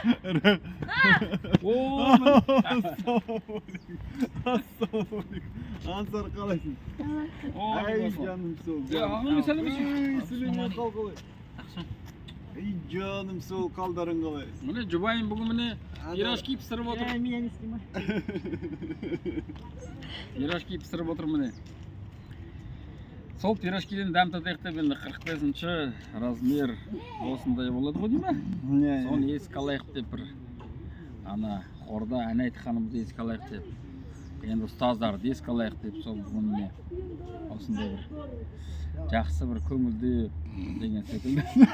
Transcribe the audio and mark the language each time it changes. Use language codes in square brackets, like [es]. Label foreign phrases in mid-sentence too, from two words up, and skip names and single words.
[kk] Ассалаумағалейкум. Ансар қалайсың? Ай, жаным сол. Сәлеметсің қалай? Ай, жаным сол, қалдарың қалай? Міне жұбайым бүгін міне пирожки пісіріп отыр. [ru] Меня не снимай. [kk] Пирожки пісіріп отыр міне. Сол пирожкиден дәм татайық деп енді 45-ші размер осындай болады ғой дейме? Соны еске алайық деп бір ана хорда ән айтқанымызды еске алайық деп, енді ұстаздарды еске алайық деп сол бүгін осындай бір жақсы бір көңілді деген секілді.